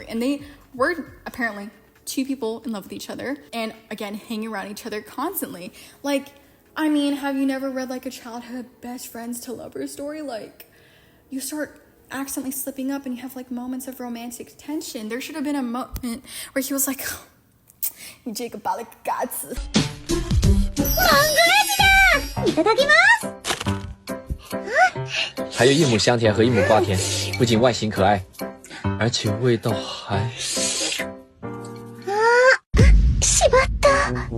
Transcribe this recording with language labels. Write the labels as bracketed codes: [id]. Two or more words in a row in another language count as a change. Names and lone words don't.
[en] And they were apparently two people in love with each other and again hanging around each other constantly. Like, I mean, have you never read like a childhood best friends to lovers story? Like, you start accidentally slipping up and you have like moments of romantic tension. There should have been a moment where he was like, you Jacob Balak Gats. [ja] いただきます [zh] 还有一亩香甜和一亩瓜田，不仅外形可爱，而且味道还…… [ja] しまった。